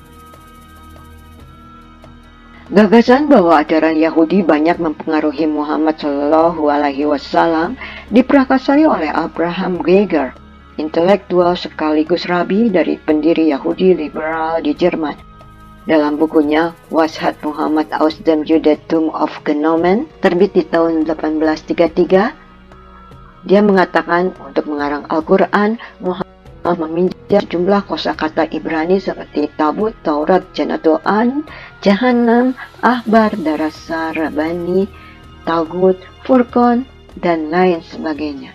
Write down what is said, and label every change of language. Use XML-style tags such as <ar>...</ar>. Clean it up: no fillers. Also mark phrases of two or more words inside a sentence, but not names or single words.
<id>Gagasan bahwa ajaran Yahudi banyak mempengaruhi Muhammad SAW diprakasai oleh Abraham Geiger, intelektual sekaligus rabi dari pendiri Yahudi liberal di Jerman. Dalam bukunya Was hat Muhammad aus dem Judentum aufgenommen, terbit di tahun 1833, dia mengatakan untuk mengarang Al-Quran, Muhammad meminjam sejumlah kosakata Ibrani seperti Tabut, Taurat, Janatoan, Jahannam, Ahbar, Darasa, Rabani, Tagut, Furqan, dan lain sebagainya.</id>